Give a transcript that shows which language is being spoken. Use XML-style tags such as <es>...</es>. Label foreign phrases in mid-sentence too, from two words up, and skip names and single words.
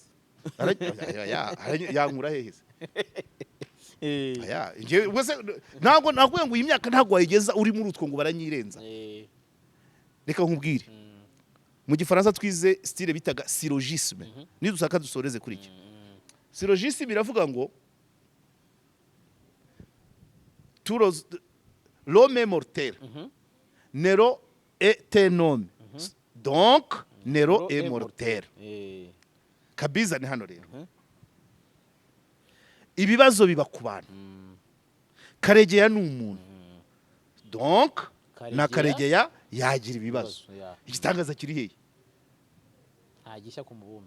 <rw>yankura heheze ntabwo nakuye ngo iyi myaka ntabwo wayigeza uri muri utwo ngo baranyirenza reka nkubwire mu gifaransa twize style bitaga syllogisme nidusaka dusoreze kuri iki syllogisme biravuga ngo</rw> <fr>l'homme est mortel Nero est un homme donc Nero est mortel</fr> <rw>kabiza ni hano rero ibibazo biba ku bantu Karegeya ni umuntu donc na Karegeya yagira ibibazo igitangaza kiri hehe ntagishya ku mubumbe</rw>